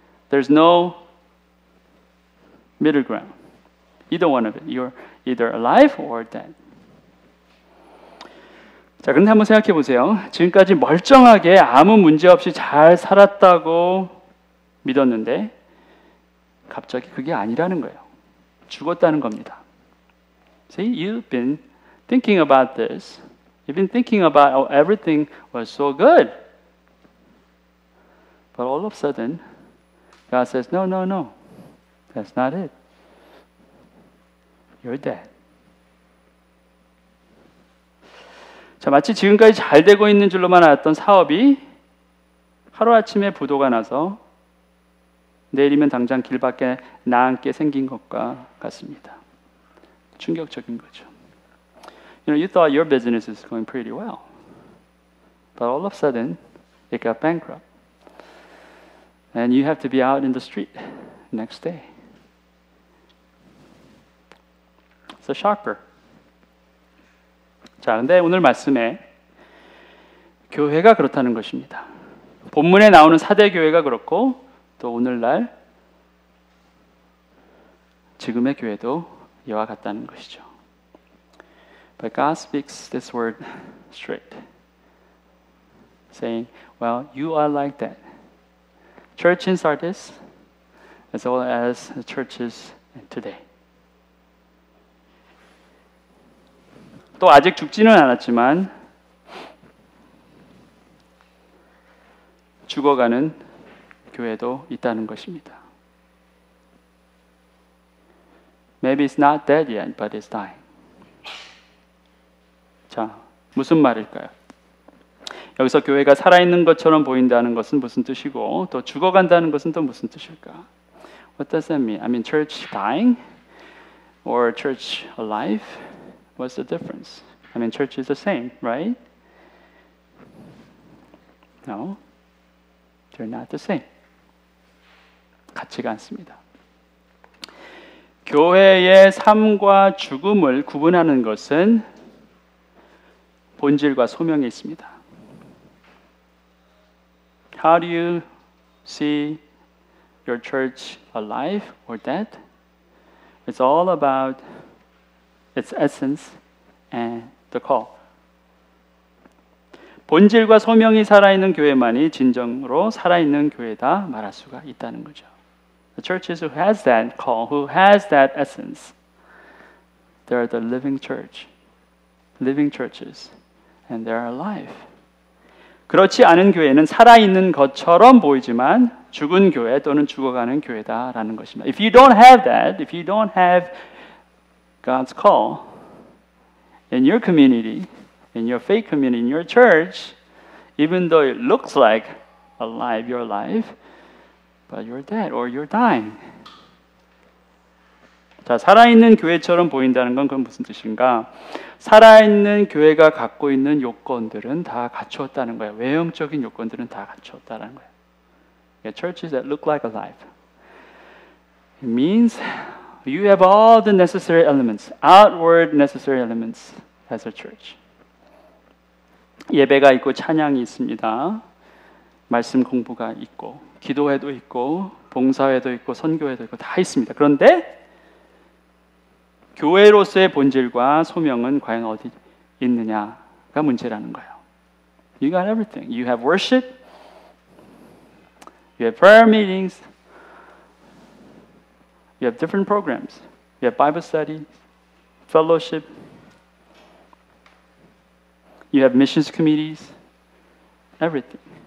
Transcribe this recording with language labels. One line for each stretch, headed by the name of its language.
English: There's no middle ground. Either one of it. You're either alive or dead.
Korean: 자, 그런데 한번 생각해 보세요. 지금까지 멀쩡하게 아무 문제 없이 잘 살았다고 믿었는데 갑자기 그게 아니라는 거예요. 죽었다는 겁니다.
English: See, you've been thinking about this. You've been thinking about how everything was so good. But all of a sudden, God says, no, no, no. That's not it. You're dead.
Korean: 자, 마치 지금까지 잘 되고 있는 줄로만 알았던 사업이 하루아침에 부도가 나서 내일이면 당장 길 밖에 나앉게 생긴 것과 같습니다. 충격적인 거죠.
English: You know, you thought your business is going pretty well. But all of a sudden, it got bankrupt. And you have to be out in the street next day. It's a shocker.
Korean: 자, 근데 오늘 말씀에 교회가 그렇다는 것입니다. 본문에 나오는 사대 교회가 그렇고 또 오늘날 지금의 교회도 이와 같다는 것이죠.
English: But God speaks this word straight, saying, well, you are like that. Church in Sardis, as well as the churches today.
Korean: 또 아직 죽지는 않았지만 죽어가는 교회도 있다는 것입니다.
English: Maybe it's not dead yet, but it's dying.
Korean: 자, 무슨 말일까요? 여기서 교회가 살아있는 것처럼 보인다는 것은 무슨 뜻이고 또 죽어간다는 것은 또 무슨 뜻일까?
English: What does that mean? I mean, church dying or church alive? What's the difference? I mean, church is the same, right? No, they're not the same.
Korean: 같지가 않습니다. 교회의 삶과 죽음을 구분하는 것은 본질과 소명에 있습니다.
English: How do you see your church alive or dead? It's all about its essence and the call.
Korean: 본질과 소명이 살아있는 교회만이 진정으로 살아있는 교회다 말할 수가 있다는 거죠.
English: The churches who has that call, who has that essence, they are the living church, living churches, and they are alive.
Korean: 그렇지 않은 교회는 살아있는 것처럼 보이지만 죽은 교회 또는 죽어가는 교회다라는 것입니다.
English: If you don't have that, if you don't have God's call in your community, in your faith community, in your church, even though it looks like alive, you're alive, but you're dead or you're dying.
Korean: 자, 살아있는 교회처럼 보인다는 건 그건 무슨 뜻인가? 살아있는 교회가 갖고 있는 요건들은 다 갖추었다는 거예요. 외형적인 요건들은 다 갖추었다는 거예요.
English: Churches that look like alive. It means you have all the necessary elements, outward necessary elements as a church.
Korean: 예배가 있고 찬양이 있습니다. 말씀 공부가 있고 기도회도 있고 봉사회도 있고 선교회도 있고 다 있습니다. 그런데 교회로서의 본질과 소명은 과연 어디 있느냐가 문제라는 거예요.
English: You got everything. You have worship, you have prayer meetings, you have different programs, you have Bible study, fellowship, you have missions committees, everything.